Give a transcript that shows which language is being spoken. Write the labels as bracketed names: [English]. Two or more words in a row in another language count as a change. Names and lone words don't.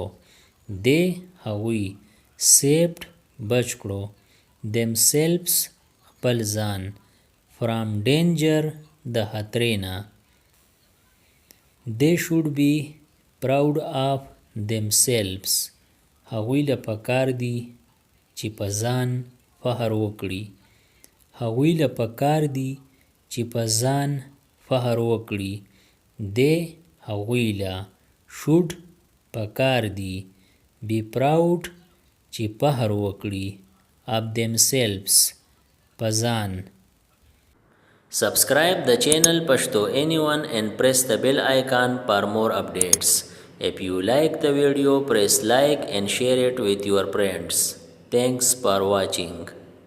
[Pashto] They هغوی saved بچ کړو themselves خپل ځان [English] from danger [Pashto] د خطرې نه. [English] They should be proud of themselves [Pashto] هغوی له پکار دي چې په ځان فخر وکړي. هغوی له پکار دي چې په ځان فخر وکړي. They هغوی له should پکار دي [English] be proud [Pashto] چې فخر وکړي [English] of themselves [Pashto] په ځان. [English] Subscribe the channel Pashto Anyone and press the bell icon for more updates. If you like the video, press like and share it with your friends. Thanks for watching.